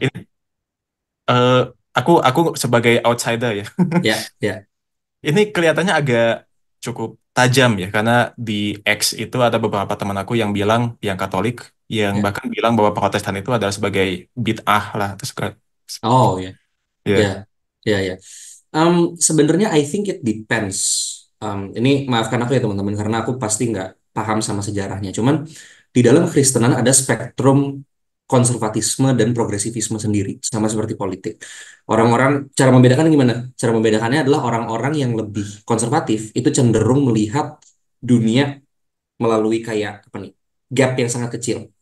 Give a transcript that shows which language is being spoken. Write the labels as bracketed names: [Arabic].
[Indonesian] ini eh, aku sebagai outsider ya. ya, ya, Ini kelihatannya agak cukup tajam ya karena di X itu ada beberapa teman aku yang bilang yang Katolik yang ya. bahkan bilang bahwa Protestan itu adalah sebagai bid'ah lah terus Oh ya, ya, ya. ya, ya. [English] Sebenarnya I think it depends. [Indonesian] Ini maafkan aku ya teman-teman karena aku pasti nggak paham sama sejarahnya. Cuman di dalam Kristenan ada spektrum konservatisme dan progresivisme sendiri, sama seperti politik. Orang-orang cara membedakan gimana? Cara membedakannya adalah orang-orang yang lebih konservatif itu cenderung melihat dunia melalui kayak apa nih? Gap yang sangat kecil.